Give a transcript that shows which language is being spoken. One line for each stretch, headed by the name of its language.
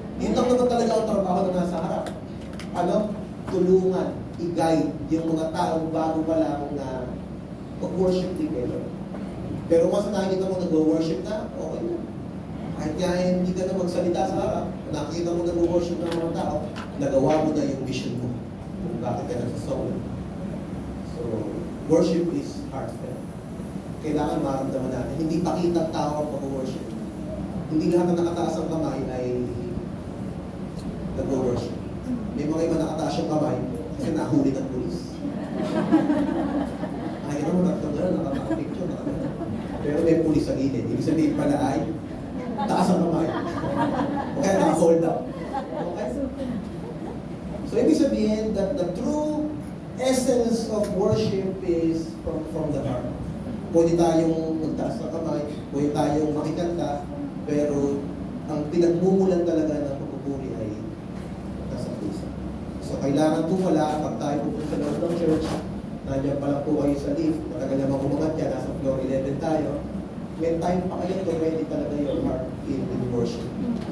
Filipino: Yun lang naman talaga ang trabaho na nasa harap. Ano? Tulungan, i-guide yung mga taong bago pa lang na mag-worship together. Pero once nakikita mo nag-worship na, okay na. Kahit nga hindi ka na magsalita sa harap, nakikita mo nag-worship ng mga tao, nagawa mo na yung mission mo. Kung bakit ka nagsasaw.
English: So, worship is heartfelt.
Filipino: Kailangan maramdaman natin. Hindi pakita tao ang pag-worship. Hindi lahat na nakataas ang kamay ay nag-worship. May mga iba nakataas yung kamay kasi nahuli ng pulis. Nakikita mo, nakapicture, pero may pulis sa gilid. Ibig sabihin pala ay taas ang kamay. O kaya naka-hold up. Okay?
English: So,
Filipino: ibig sabihin
English: that the true essence of worship is from the heart.
Filipino: Pwede tayong magtaas ng kamay, pwede tayong makikanta, pero ang pinagmumulan talaga ng pagpupuri ay nasa puso. So, kailangan po pala, pag tayo pupunta sa loob ng church, nandiyan pa lang po kayo sa lift, matagal naman umangat yan, nasa floor 11 tayo, may time pa kayo to ready talaga
English: your heart in worship.